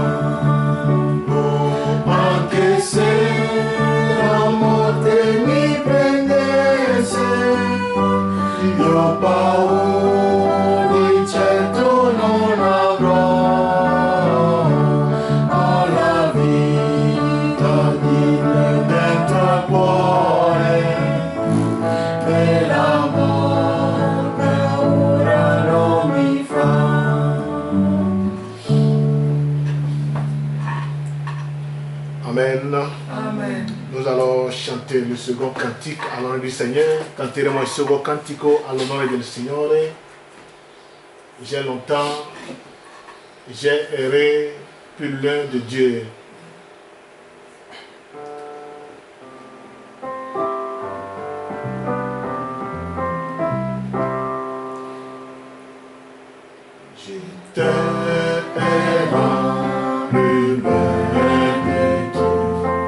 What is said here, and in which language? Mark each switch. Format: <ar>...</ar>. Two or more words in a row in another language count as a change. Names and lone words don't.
<it>Anche se la morte mi prendesse, io ho paura, di certo non avrò. Ho la vita dentro al cuore e la morte ora non mi fa. Amen. Amen.</it> <fr>Nous allons chanter le second cantique à l'honneur du Seigneur.</fr> <it>Canteremo il second cantico all'onore del Signore.</it> <fr>J'ai longtemps, j'ai erré plus loin de Dieu. Je t'aime plus loin de Dieu.</fr>